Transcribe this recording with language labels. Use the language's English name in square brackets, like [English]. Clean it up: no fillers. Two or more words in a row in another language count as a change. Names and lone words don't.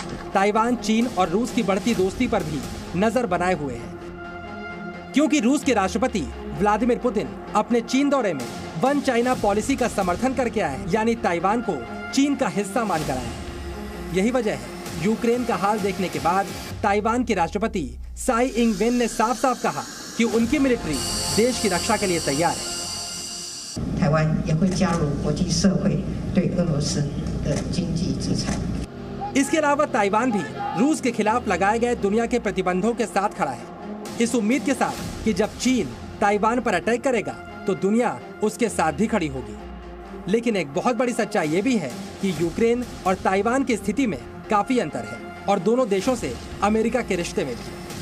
[Hindi] ताइवान चीन और रूस की बढ़ती दोस्ती पर भी नजर बनाए हुए है, क्योंकि रूस के राष्ट्रपति व्लादिमीर पुतिन अपने चीन दौरे में [English] One China policy [Hindi] का समर्थन करके आए, यानी ताइवान को चीन का हिस्सा मानकर आए। यही वजह है यूक्रेन का हाल देखने के बाद ताइवान के राष्ट्रपति साई इंग वेन ने साफ साफ कहा कि उनकी मिलिट्री देश की रक्षा के लिए तैयार है। [Chinese] 台湾也会加入国际社会对俄罗斯的经济制裁。 [Hindi] इसके अलावा ताइवान भी रूस के खिलाफ लगाए गए दुनिया के प्रतिबंधों के साथ खड़ा है, इस उम्मीद के साथ कि जब चीन ताइवान पर अटैक करेगा तो दुनिया उसके साथ भी खड़ी होगी। लेकिन एक बहुत बड़ी सच्चाई ये भी है कि यूक्रेन और ताइवान की स्थिति में काफी अंतर है, और दोनों देशों से अमेरिका के रिश्ते में भी।